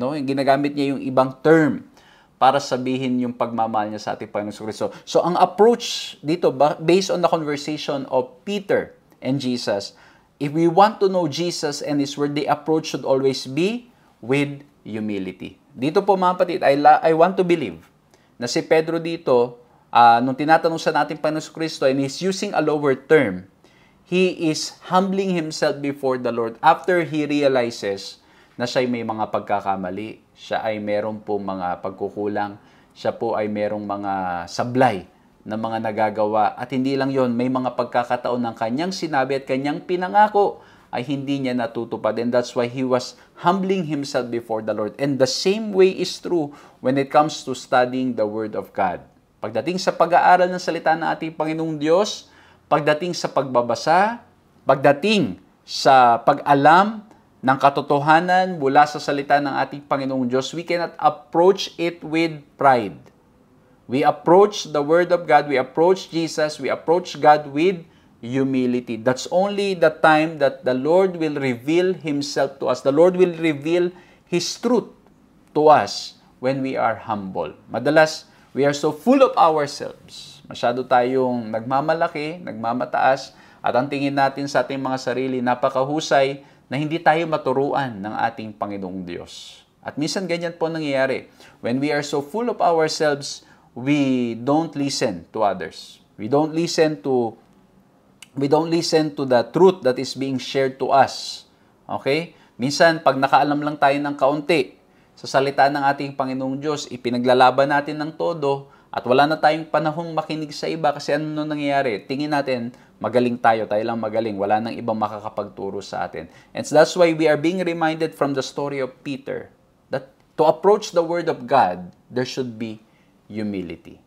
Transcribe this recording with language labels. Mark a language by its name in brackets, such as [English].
[Filipino] Ginagamit niya yung ibang term para sabihin yung pagmamahal niya sa ating Panginoon Kristo. [English] So, [Filipino] ang approach dito, [English] based on the conversation of Peter and Jesus, if we want to know Jesus and His Word, the approach should always be with humility. [Filipino] Dito po mga kapatid, [English] I want to believe [Filipino] na si Pedro dito, nung tinatanong sa nating Panginoon Kristo [English] and he's using a lower term, he is humbling himself before the Lord after he realizes [Filipino] na siya ay may mga pagkakamali, siya ay meron po mga pagkukulang, siya po ay merong mga sablay na mga nagagawa. At hindi lang yon, may mga pagkakataon ng kanyang sinabi at kanyang pinangako ay hindi niya natutupad. [English] And that's why he was humbling himself before the Lord. And the same way is true when it comes to studying the Word of God. [Filipino] Pagdating sa pag-aaral ng salita ng ating Panginoong Diyos, pagdating sa pagbabasa, pagdating sa pag-alam ng katotohanan mula sa salita ng ating Panginoong Diyos, [English] we cannot approach it with pride. We approach the Word of God, we approach Jesus, we approach God with humility. That's only the time that the Lord will reveal Himself to us. The Lord will reveal His truth to us when we are humble. Madalas, we are so full of ourselves. [Filipino] Masyado tayong nagmamalaki, nagmamataas, at ang tingin natin sa ating mga sarili, napakahusay na hindi tayo maturuan ng ating Panginoong Diyos. At minsan ganyan po nangyayari. [English] When we are so full of ourselves, we don't listen to others. We don't listen to the truth that is being shared to us. Okay? [Filipino] Minsan, pag nakaalam lang tayo ng kaunti sa salita ng ating Panginoong Diyos, ipinaglalaban natin ng todo at wala na tayong panahong makinig sa iba kasi ano nangyayari? Tingin natin, magaling tayo lang magaling. Wala nang ibang makakapagturo sa atin. [English] And so that's why we are being reminded from the story of Peter that to approach the Word of God, there should be humility.